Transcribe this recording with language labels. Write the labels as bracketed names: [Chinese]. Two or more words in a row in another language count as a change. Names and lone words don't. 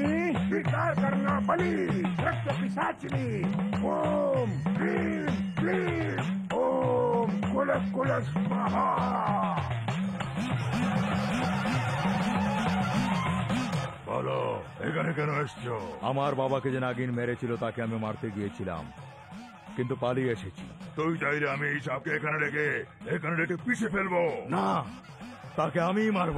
[Hindi] स्वीकार करना बलि रक्त पिशाचिनी ओम क्लीं क्लीं ओम कुलस कुलस स्वाहा। [Bangla] বলো এখানে কেন এসছো? আমার বাবাকে যে নাগিন মেরেছিল তাকে আমি মারতে গিয়েছিলাম, কিন্তু পালিয়ে এসেছি। তুই চাইলে আমি এই সাপকে এখানে রেখে পিছিয়ে ফেলবো না, তাকে আমিই মারবো।